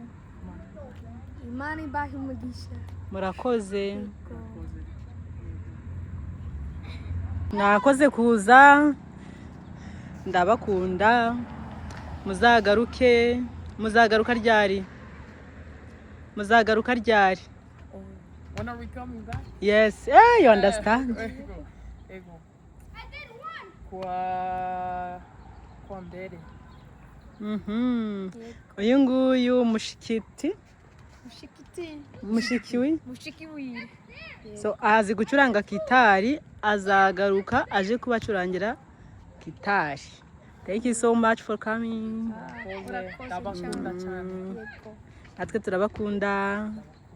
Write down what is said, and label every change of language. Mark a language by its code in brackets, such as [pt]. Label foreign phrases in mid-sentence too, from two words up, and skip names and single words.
[rw] Imana ibahe umugisha. murakoze Yego. mwakoze kuza ndabakunda muzagaruka ryari [en] When are we coming back? yes you understand [rw] Ego. Kwa mbere. uyu nguyu mushikiti Mushikiti. mushikiwi Mushikiwi. so azi gucuranga gitari azagaruka aje kubacurangira gitari. [en] Thank you so much for coming. [rw] Ndabakunda cyane. Yego. Natwe turabakunda.